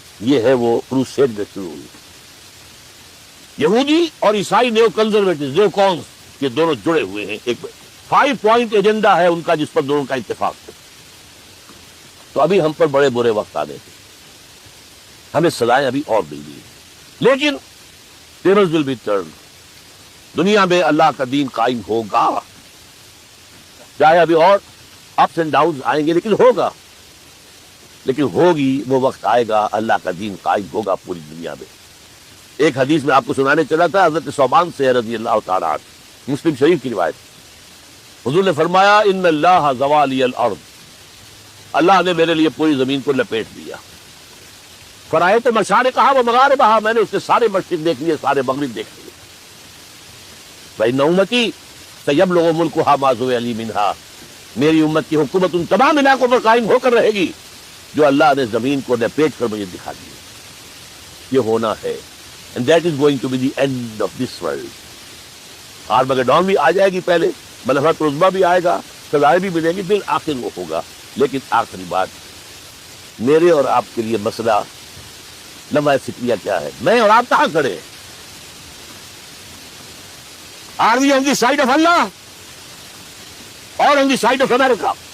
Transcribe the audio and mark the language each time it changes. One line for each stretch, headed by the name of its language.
Urdu: یہ ہے وہ کروسیڈ میں شروع ہوئی. یہودی اور عیسائی نیو کنزرویٹو، نیو کونس، یہ دونوں جڑے ہوئے ہیں. ایک 5 پوائنٹ ایجنڈا ہے ان کا جس پر دونوں کا اتفاق ہے. تو ابھی ہم پر بڑے برے وقت آنے تھے، ہمیں سزائیں ابھی اور مل گئی. لیکن
English: tables will be turned.
Urdu: دنیا میں اللہ کا دین قائم ہوگا، چاہے ابھی اور اپس اینڈ ڈاؤن آئیں گے، لیکن ہوگا. لیکن ہوگی، وہ وقت آئے گا اللہ کا دین قائم ہوگا پوری دنیا میں. ایک حدیث میں آپ کو سنانے چلا تھا، حضرت ثوبان سے رضی اللہ تعالیٰ عنہ، مسلم شریف کی روایت. حضور نے فرمایا
Arabic: ان اللہ زوالی الارض،
Urdu: اللہ نے میرے لیے پوری زمین کو لپیٹ دیا.
Arabic: فرائے تو مشارقہا و مغاربہا،
Urdu: میں نے اس سے سارے مشرق دیکھ لیے، سارے مغرب دیکھ لیے.
Arabic: فإن امتی سیبلغ ملکہا ما زوی لی منہا،
Urdu: میری امت کی حکومت ان تمام علاقوں پر قائم ہو کر رہے گی جو اللہ نے زمین کو لپیٹ کر مجھے دکھا دیا. یہ ہونا ہے.
English: And that is going to be the end of this world.
Urdu: آرمگیڈون بھی آ جائے گی پہلے، ملحمۃ العظمیٰ بھی آئے گا، سزائیں بھی ملیں گی، پھر آخر وہ ہوگا. لیکن آخری بات، میرے اور آپ کے لیے مسئلہ لمحہ فکریہ کیا ہے؟ میں اور آپ کہاں کھڑے ہیں؟
English: Are we on the side of Allah or on the side of America?